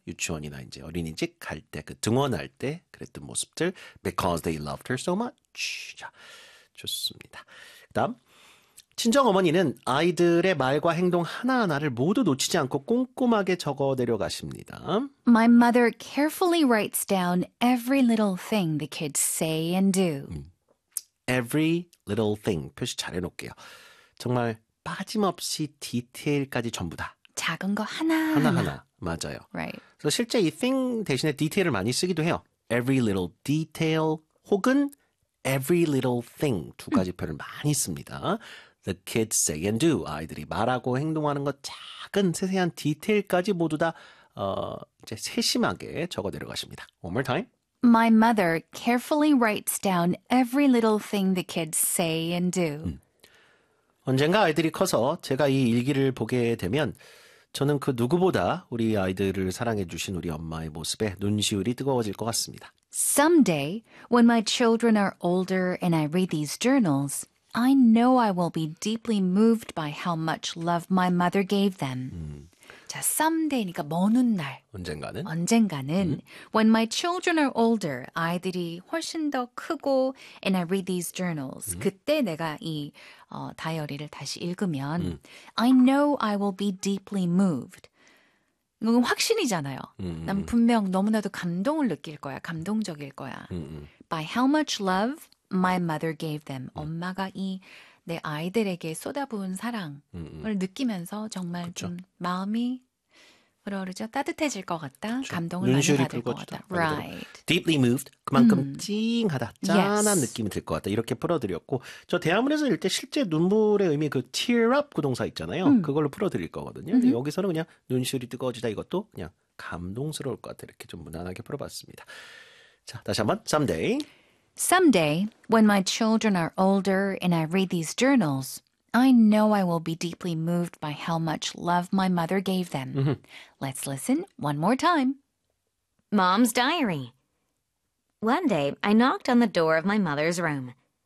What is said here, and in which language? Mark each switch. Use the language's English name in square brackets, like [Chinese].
[Korean] 유치원이나 이제 어린이집 갈 때 그 등원할 때 그랬던 모습들 [English] because they loved her so much. [Korean] 자, 좋습니다. 그다음 친정어머니는 아이들의 말과 행동 하나하나를 모두 놓치지 않고 꼼꼼하게 적어 내려가십니다. [English] My mother carefully writes down every little thing the kids say and do. Every little thing. [Korean] 표시 잘 해놓을게요. 정말 빠짐없이 디테일까지 전부 다. 작은 거 하나. 하나하나. 맞아요. [English] Right. [Korean] 그래서 실제 이 thing 대신에 디테일을 많이 쓰기도 해요. [English] Every little detail 혹은 every little thing. [Korean] 두 가지 표현을 많이 씁니다. [English] The kids say and do. [Korean] 아이들이 말하고 행동하는 것 작은 세세한 디테일까지 모두 다 이제 세심하게 적어 내려가십니다. [English] One more time. My mother carefully writes down every little thing the kids say and do. [Korean] 언젠가 아이들이 커서 제가 이 일기를 보게 되면 저는 그 누구보다 우리 아이들을 사랑해 주신 우리 엄마의 모습에 눈시울이 뜨거워질 것 같습니다. [English] Someday, when my children are older and I read these journals, I know I will be deeply moved by how much love my mother gave them. [Korean] 자, someday니까 먼 훗날. 언젠가는. 언젠가는. [English] When my children are older, [Korean] 아이들이 훨씬 더 크고, [English] and I read these journals, [Korean] 그때 내가 이 다이어리를 다시 읽으면, [English] I know I will be deeply moved. [Korean] 이건 확신이잖아요. 난 분명 너무나도 감동을 느낄 거야, 감동적일 거야. [English] By how much love my mother gave them. [Korean] 엄마가 이 내 아이들에게 쏟아부은 사랑을 느끼면서 정말 좀 마음이 흐르르죠. 따뜻해질 것 같다. 그쵸. 감동을 많이 받을 것 같다. [English] Right. Deeply moved. [Korean] 그만큼 찡하다. 짠한 yes. 느낌이 들 것 같다. 이렇게 풀어드렸고 저 대화문에서 읽을 때 실제 눈물의 의미 그 tear up 구동사 있잖아요. 그걸로 풀어드릴 거거든요. 근데 여기서는 그냥 눈시울이 뜨거워지다. 이것도 그냥 감동스러울 것 같아. 이렇게 좀 무난하게 풀어봤습니다. 자, 다시 한번 someday. [English] Someday, when my children are older and I read these journals, I know I will be deeply moved by how much love my mother gave them. Let's listen one more time. Mom's Diary. One day, I knocked on the door of my mother's room.